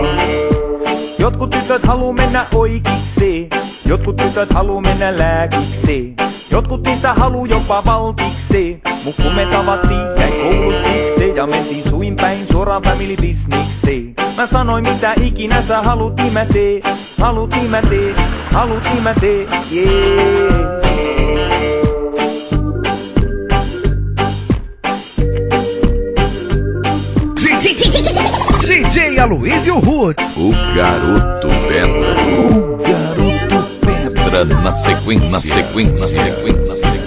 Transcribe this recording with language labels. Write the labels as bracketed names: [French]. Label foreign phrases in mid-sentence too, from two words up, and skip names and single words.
[Finnish] Jotkut tytöt haluu mennä oikeiksi, jotkut tytöt haluu mennä lääkiksi. Jotkut niistä haluu jopa valtiksi. Mut kun me tavattiin, jäi koulut siksi. Ja mentiin suin päin suoraan [English] family businessi. [Finnish] Mä sanoin mitä ikinä sä haluut, niin mä tee. Haluut, niin mä tee. Haluut, niin mä tee. Yeah. [Portuguese] DJ Aloysio Roots, O garoto pedra. O garoto pedra na sequência.